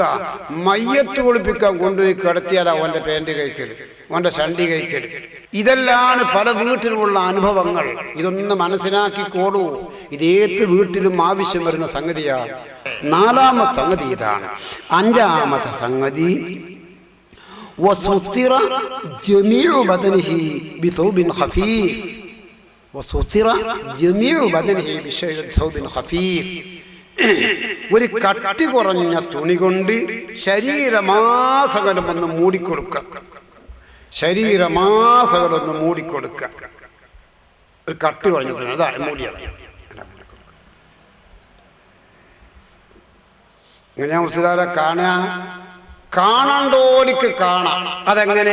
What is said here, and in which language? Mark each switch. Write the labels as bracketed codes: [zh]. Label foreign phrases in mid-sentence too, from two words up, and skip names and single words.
[ml] മയ്യത്ത് കുളിപ്പിക്കാൻ കൊണ്ടുപോയി കിടത്തിയാൽ അവൻ്റെ പാൻറ് കഴിക്കൽ, അവൻ്റെ ഷണ്ടി കഴിക്കൽ. ഇതെല്ലാം പല വീട്ടിലുമുള്ള അനുഭവങ്ങൾ. ഇതൊന്ന് മനസ്സിലാക്കിക്കോളൂ. ഇതേത് വീട്ടിലും ആവശ്യം വരുന്ന സംഗതിയാണ്. നാലാമത്തെ സംഗതി ഇതാണ്. അഞ്ചാമത്തെ സംഗതി [ar] وستر جميع بدنه بثوب خفيف. وستر جميع بدنه بثوب خفيف. [ml] ഒരു കട്ടി കുറഞ്ഞ തുണി കൊണ്ട് ശരീരമാസകലം ഒന്ന് മൂടിക്കൊടുക്കുക. ശരീരമാസകലൊന്ന് മൂടിക്കൊടുക്കുക. ഒരു കട്ടി കുറഞ്ഞ തുണി, അതാ മൂടിയാണ്. ഇങ്ങനെ മുസ്ലിംകാരെ കാണണ്ടോലിക്ക് കാണാം. അതെങ്ങനെ?